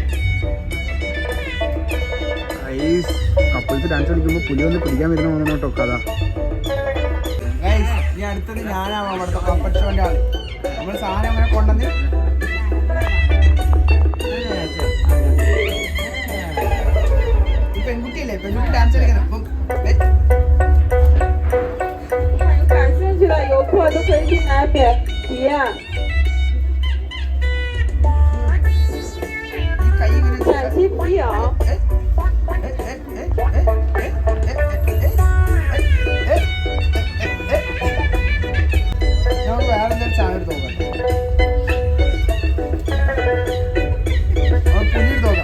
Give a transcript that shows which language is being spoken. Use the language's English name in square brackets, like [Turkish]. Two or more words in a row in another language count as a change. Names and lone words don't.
[Malayalam] കപ്പിൾസ് ഡാൻസ് കളിക്കുമ്പോൾ പുലി ഒന്ന് പിടിക്കാൻ വരുന്ന പോകുന്ന കേട്ടോ കഥ. ഇനി അടുത്തത് ഞാനാവാം അവിടുത്തെ പപ്പറ്റ് ഷോൻ്റെ ആള്. നമ്മൾ സാധനം അങ്ങനെ കൊണ്ടുവന്ന് പെൺകുട്ടിയല്ലേ, പെൺകുട്ടി ഡാൻസ് കളിക്കണം. അപ്പം [Chinese] 游客都可以进来免体验。陕西皮影。 [Malayalam] നമുക്ക് വേറെ എന്തെങ്കിലും സാധനം എടുത്ത് നോക്കാം. പുലി എടുത്ത് നോക്കാം.